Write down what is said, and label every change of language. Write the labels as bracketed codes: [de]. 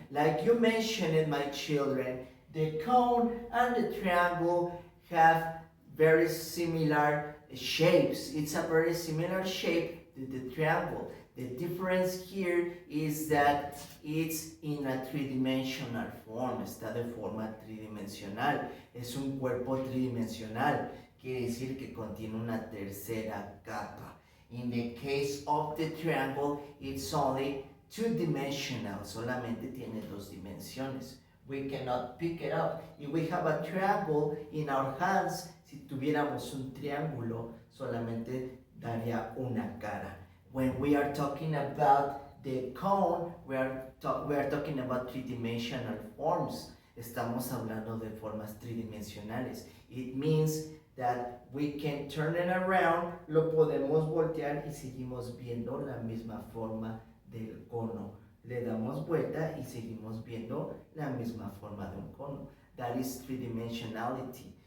[en] Like you mentioned, my children, the cone and the triangle have very similar shapes. It's a very similar shape to the triangle. The difference here is that it's in a three-dimensional form. [es] Está de forma tridimensional. Es un cuerpo tridimensional. Quiere decir que contiene una tercera capa. [en] In the case of the triangle, it's only two-dimensional. [es] Solamente tiene dos dimensiones. [en] We cannot pick it up. If we have a triangle in our hands, [es] si tuviéramos un triángulo, solamente daría una cara. [en] When we are talking about the cone, we are talking about three-dimensional forms. [es] Estamos hablando de formas tridimensionales. [en] It means that we can turn it around, [es] lo podemos voltear y seguimos viendo la misma forma del cono. Le damos vuelta y seguimos viendo la misma forma de un cono. [en] That is three-dimensionality.